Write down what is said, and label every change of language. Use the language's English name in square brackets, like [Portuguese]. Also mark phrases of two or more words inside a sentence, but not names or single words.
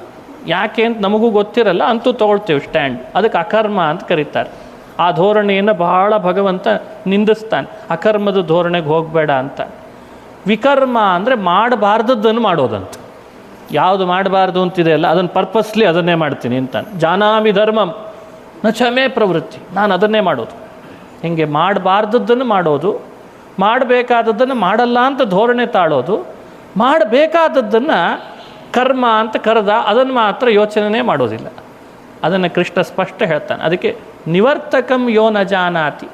[Kannada] ಯಾಕೆ ಅಂತ ನಮಗೂ ಗೊತ್ತಿರಲ್ಲ, ಅಂತೂ ತೊಗೊಳ್ತೇವೆ ಸ್ಟ್ಯಾಂಡ್. ಅದಕ್ಕೆ ಅಕರ್ಮ ಅಂತ ಕರೀತಾರೆ. ಆ ಧೋರಣೆಯನ್ನು ಬಹಳ ಭಗವಂತ ನಿಂದಿಸ್ತಾನೆ. ಅಕರ್ಮದ ಧೋರಣೆಗೆ ಹೋಗಬೇಡ ಅಂತ. ವಿಕರ್ಮ ಅಂದರೆ ಮಾಡಬಾರ್ದದ್ದನ್ನು ಮಾಡೋದಂತ. ಯಾವುದು ಮಾಡಬಾರ್ದು ಅಂತಿದೆ ಅಲ್ಲ, ಅದನ್ನು ಪರ್ಪಸ್ಲಿ ಅದನ್ನೇ ಮಾಡ್ತೀನಿ ಅಂತಾನೆ. [Sanskrit] ಜಾನಾಮಿ ಧರ್ಮಂ ನ ಚಮೇ ಪ್ರವೃತ್ತಿ. [Kannada] ನಾನು ಅದನ್ನೇ ಮಾಡೋದು. ಹೀಗೆ ಮಾಡಬಾರ್ದದ್ದನ್ನು ಮಾಡೋದು, ಮಾಡಬೇಕಾದದ್ದನ್ನು ಮಾಡಲ್ಲ ಅಂತ ಧೋರಣೆ ತಾಳೋದು, ಮಾಡಬೇಕಾದದ್ದನ್ನು ಕರ್ಮ ಅಂತ ಕರೆದ ಅದನ್ನು ಮಾತ್ರ ಯೋಚನೆ ಮಾಡೋದಿಲ್ಲ. ಅದನ್ನು ಕೃಷ್ಣ ಸ್ಪಷ್ಟ ಹೇಳ್ತಾನೆ. ಅದಕ್ಕೆ [Sanskrit] ನಿವರ್ತಕಂ ಯೋ ನ ಜಾನಾತಿ.